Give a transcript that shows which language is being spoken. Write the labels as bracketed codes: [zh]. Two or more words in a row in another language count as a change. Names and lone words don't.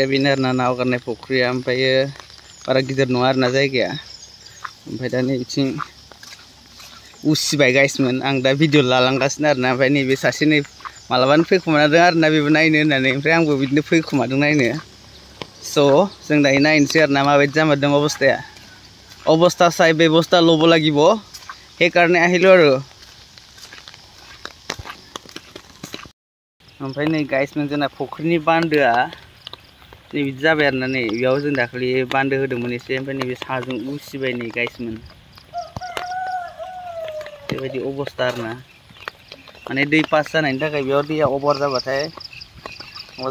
[brx] बेनो आरो ना हगारनाय फुख्रिया ओमफ्रायो बारा गिदिर नङा आरो ना जायगाया ओमफ्राय दा नै बिथिं उसिबाय गाइसमोन आं दा भिडिअ लालांगासिनो आरो ना ओमफ्राय नैबे सासे नै मालाबानो फैखुमादों आरो ना बेबो नायनो होननानै ओमफ्राय आंबो बिदिनो फैखुमादों नायनो स' जों दायो नायनोसै आरो ना माबायदि जामारदों अबस्थाया अबस्था [as] চাই ব্যৱস্থা ল'ব লাগিব সেইকাৰণে আহিলোঁ আৰু [brx] ओमफ्राय नै गाइसमोन जोंना फुख्रिनि बान्दोआ नै बिदि जाबाय आरो ना नै बेयाव जों दाखालि बान्दो होदोंमोन एसे ओमफ्राय नैबे साजों उसिबाय नै गाइसमोन बेबायदि अबस्था आरो ना माने दै पास जानायनि थाखाय बेयाव दैया अभार जाबाथाय माबा